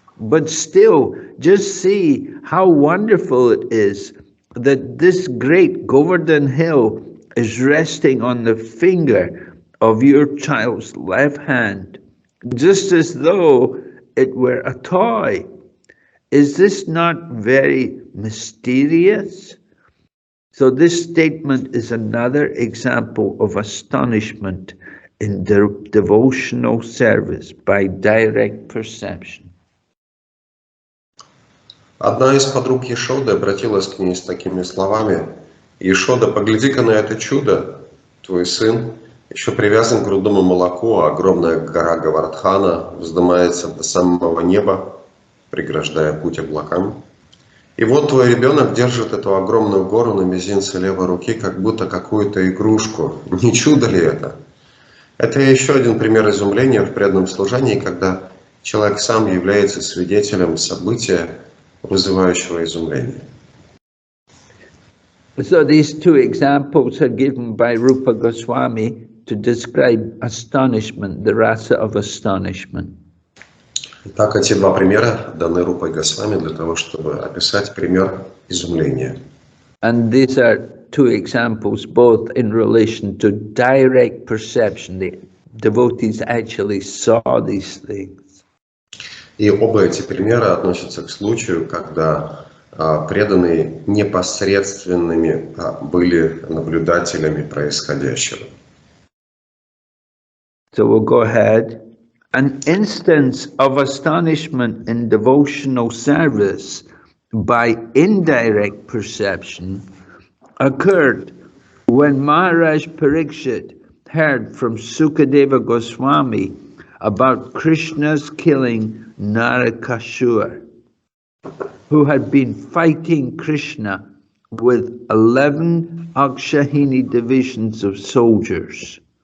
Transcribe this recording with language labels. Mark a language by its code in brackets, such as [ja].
[en] But still, just see how wonderful it is that this great Govardhan hill is resting on the finger of your child's left hand, just as though it were a toy. Is this not very mysterious? So this statement is another example of astonishment in devotional service by direct perception. [ru] Одна из подруг Ешоды обратилась к ней с такими словами: «Ешода, погляди-ка на это чудо. Твой сын еще привязан к грудному молоку, а огромная гора Говардхана вздымается до самого неба, преграждая путь облакам. И вот твой ребенок держит эту огромную гору на мизинце левой руки, как будто какую-то игрушку. Не чудо ли это?» Это еще один пример изумления в преданном служении, когда человек сам является свидетелем события, вызывающего изумление. [en] So these two examples are given by Rupa Goswami to describe astonishment, the rasa of astonishment. [ru] Итак, эти два примера даны Рупой Госвами для того, чтобы описать пример изумления. [en] And these are two examples both in relation to direct perception. The devotees actually saw these things. [ru] И оба эти примера относятся к случаю, когда преданные непосредственными были наблюдателями происходящего. [en] So we'll go ahead. An instance of astonishment in devotional service by indirect perception occurred when Maharaj Parikshit heard from Sukadeva Goswami about Krishna's killing Narakasura, who had been fighting Krishna with 11 Akshahini divisions of soldiers.